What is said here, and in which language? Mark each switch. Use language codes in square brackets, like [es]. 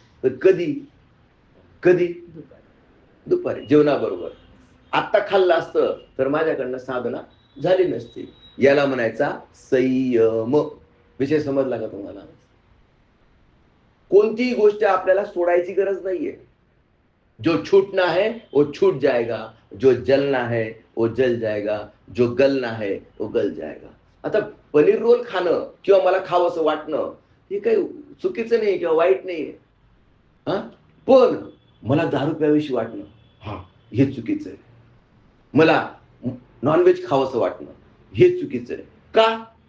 [mr] तर कधी कधी दुपारी जेवणाबरोबर. आत्ता खाल्लं असतं तर माझ्याकडनं साधना झाली नसती. याला म्हणायचा संयम. विषय समजला का तुम्हाला. कोणतीही गोष्ट आपल्याला सोडायची गरज नाहीये. [hi] जो छूटना है वो छूट जाएगा, जो जलना है वो जल जाएगा, जो गलना है वो गल जाएगा. [mr] आता पनीर रोल खाणं किंवा मला खावंसं वाटणं हे काही चुकीचं नाही किंवा वाईट नाहीये. हा, पण मला दारू प्यावीशी वाटणं हा हे चुकीचं आहे. मला नॉनव्हेज खावंसं वाटणं हे चुकीचं आहे. का.